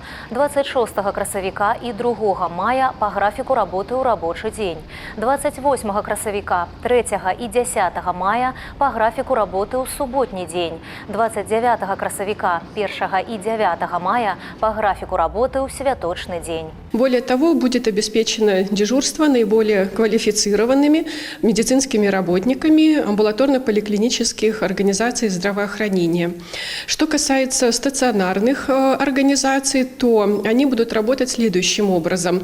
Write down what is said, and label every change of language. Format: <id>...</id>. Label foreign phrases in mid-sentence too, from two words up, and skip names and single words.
<be>26 красавіка і 2 мая па графіку работы ў рабочы дзень. 28 красавіка, 3 і 10 мая па графіку работы ў суботні дзень. 29 красавіка, 1 і 9 мая</be> <ru>по графику работы</ru> <be>ў святочны дзень.</be> <ru>Более того, будет обеспечено дежурство наиболее квалифицированными медицинскими работниками амбулаторно-поликлинических организаций здравоохранения. Что касается стационарных организаций, то они будут работать следующим образом.</ru>